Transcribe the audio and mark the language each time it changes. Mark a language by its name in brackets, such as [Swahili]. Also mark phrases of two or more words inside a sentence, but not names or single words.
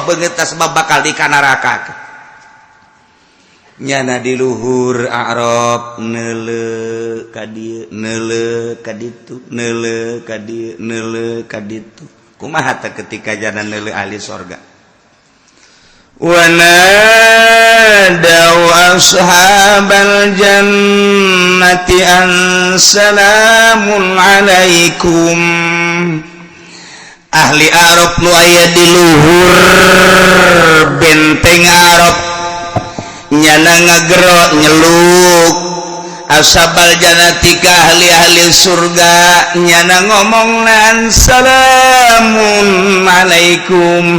[Sundanese] beungeutna sebab bakal di neraka nyana di luhur A'raf neuleuh ka dieu neuleuh ka ditu neuleuh ka dieu neuleuh ka ditu kumaha teh ketika jana neuleuh ahli sorga [Arabic] wa nadaw ashabal jannati an salamun alaikum. [Sundanese] Ahli Arab nu aya di luhur benteng Arab nyana ngagero nyeluk [Arabic] ashabal jannati [Sundanese] ka ahli-ahli surga nyana ngomongnan [Arabic] salamun alaikum.